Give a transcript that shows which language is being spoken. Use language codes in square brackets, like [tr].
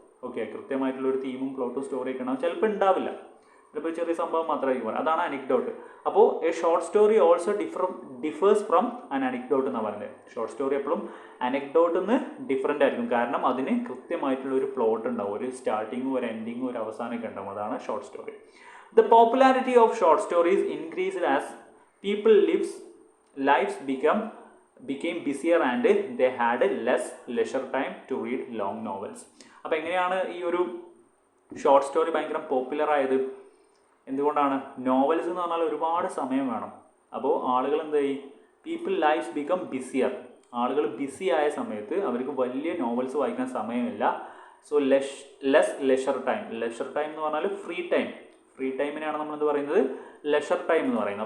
[ml] Okay, കൃത്യമായിട്ടുള്ള ഒരു തീമും പ്ലോട്ടും സ്റ്റോറിയൊക്കെ ഉണ്ടാവും. ചിലപ്പോൾ ഉണ്ടാവില്ല, ചിലപ്പോൾ ചെറിയ സംഭവം മാത്രമായിരിക്കും. അതാണ് അനക്ഡോട്ട്. [en] അപ്പോൾ a short story also differs from an anecdote [ml] എന്നാണ് പറയുന്നത്. ഷോർട്ട് സ്റ്റോറി എപ്പോഴും അനക്ഡോട്ടിൽ നിന്ന് ഡിഫറെൻ്റ് ആയിരിക്കും. കാരണം അതിന് കൃത്യമായിട്ടുള്ള ഒരു പ്ലോട്ട് ഉണ്ടാവും, ഒരു സ്റ്റാർട്ടിങ്ങും ഒരു എൻഡിങ്ങും ഒരു അവസാനമൊക്കെ ഉണ്ടാവും. അതാണ് short story. [en] The popularity of short stories increased as people lives became busier and they had less leisure time to read long novels. [ml] അപ്പോൾ എങ്ങനെയാണ് ഈ ഒരു ഷോർട്ട് സ്റ്റോറി ഭയങ്കര പോപ്പുലർ ആയത്? എന്തുകൊണ്ടാണ്? നോവൽസ് എന്ന് പറഞ്ഞാൽ ഒരുപാട് സമയം വേണം. അപ്പോൾ ആളുകൾ എന്ത് ചെയ്യും, [en] People lifes become busier. [ml] ആളുകൾ ബിസി ആയ സമയത്ത് അവർക്ക് വലിയ നോവൽസ് വായിക്കാൻ സമയമില്ല. സോ ലെസ് ലെഷർ ടൈം എന്ന് പറഞ്ഞാൽ ഫ്രീ ടൈമിനെയാണ് നമ്മളെന്ത് പറയുന്നത്, ലെഷർ ടൈം എന്ന് പറയുന്നത്.